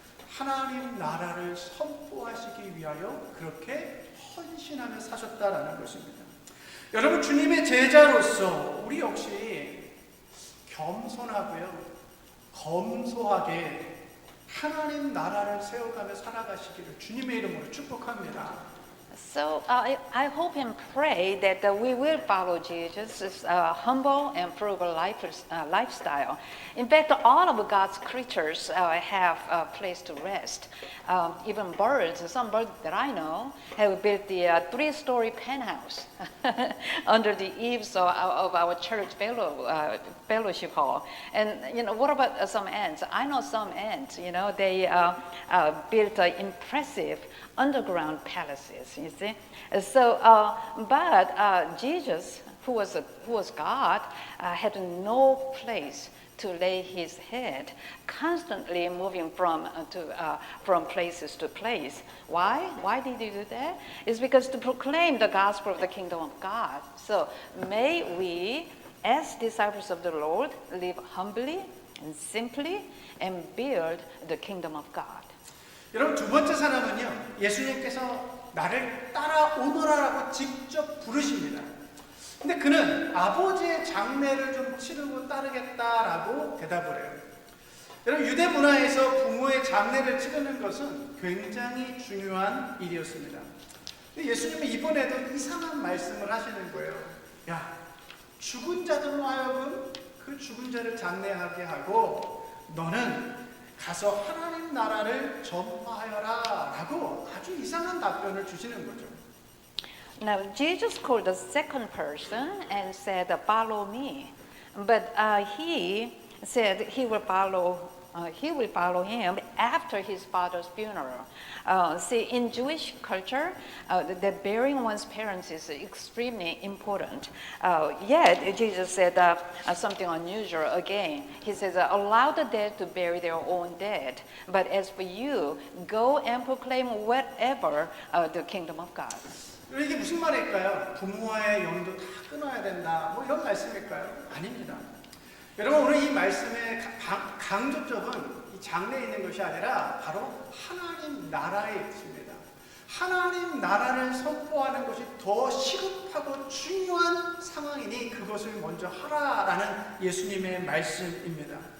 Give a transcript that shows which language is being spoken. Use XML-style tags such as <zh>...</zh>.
<ko>하나님 나라를 선포하시기 위하여 그렇게 헌신하며 사셨다라는 것입니다. 여러분, 주님의 제자로서 우리 역시 겸손하고요 검소하게 하나님 나라를 세워가며 살아가시기를 주님의 이름으로 축복합니다.</ko> <en>So I hope and pray that we will follow Jesus' humble and frugal lifestyle. In fact, all of God's creatures have a place to rest. Even birds, some birds that I know, have built the 3-story penthouse under the eaves of our church fellowship hall. And what about some ants? I know some ants. They built impressive underground palaces, you see. So, but Jesus, who was God, had no place to lay his head, constantly moving from places to place. Why? Why did he do that? It's because to proclaim the gospel of the kingdom of God. So may we, as disciples of the Lord, live humbly and simply and build the kingdom of God.</en> <ko>여러분, 두 번째 사람은요, 예수님께서 나를 따라오너라라고 직접 부르십니다. 근데 그는 아버지의 장례를 좀 치르고 따르겠다라고 대답을 해요. 여러분, 유대 문화에서 부모의 장례를 치르는 것은 굉장히 중요한 일이었습니다. 근데 예수님은 이번에도 이상한 말씀을 하시는 거예요. 야, 죽은 자들로 하여금 그 죽은 자를 장례하게 하고 너는 가서 하나님 나라를 전파하여라 라고 아주 이상한 답변을 주시는 거죠.</ko> <en>Now, Jesus called the second person and said, follow me. But he said he will follow him after his father's funeral. See, in Jewish culture, that burying one's parents is extremely important. Yet, Jesus said something unusual again. He says, allow the dead to bury their own dead. But as for you, go and proclaim whatever the kingdom of God.</en> <ko>이게 무슨 말일까요? 부모와의 연도 다 끊어야 된다. 뭐 이런 말씀일까요? 아닙니다. 여러분, 오늘 이 말씀의 강조점은 이 장래에 있는 것이 아니라 바로 하나님 나라에 있습니다. 하나님 나라를 선포하는 것이 더 시급하고 중요한 상황이니 그것을 먼저 하라라는 예수님의 말씀입니다.</ko>